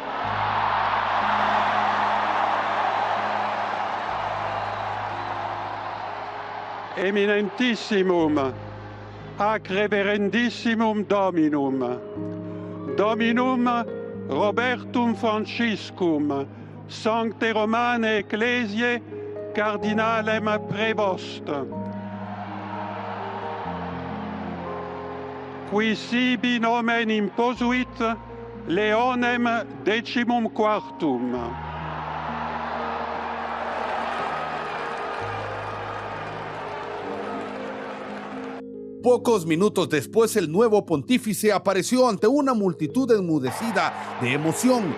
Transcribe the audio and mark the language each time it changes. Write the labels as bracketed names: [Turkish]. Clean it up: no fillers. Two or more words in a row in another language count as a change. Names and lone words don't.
[Latin] Eminentissimum, ac reverendissimum Dominum, Dominum Robertum Franciscum, Sancte Romane Ecclesiae, Cardinalem Prevost, qui sibi nomen imposuit Leonem XIV. [Spanish] Pocos minutos después, el nuevo pontífice apareció ante una multitud enmudecida de emoción.